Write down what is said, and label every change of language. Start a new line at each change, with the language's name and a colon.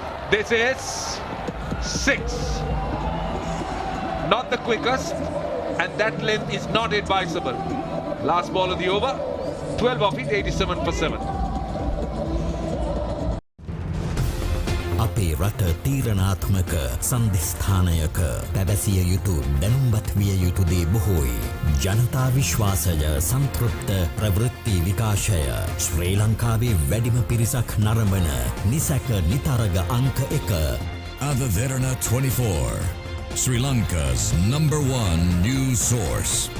English: This is 6. Not the quickest, and that length is not advisable. Last ball of the over, 12 of it, 87 for 7.
Sinhala: අපේ රට තීරණාත්මක සන්ධිස්ථානයක පැවසිය යුතු දැනුම්බත් විය යුතු දේ බොහෝයි. ජනතා විශ්වාසය සන්තෘප්ත ප්‍රවෘත්ති විකාශය ශ්‍රී ලංකාවේ වැඩිම පිරිසක් නරඹන නිසැක නිතරග අංක 1.
English: Derana 24, Sri Lanka's #1 news source.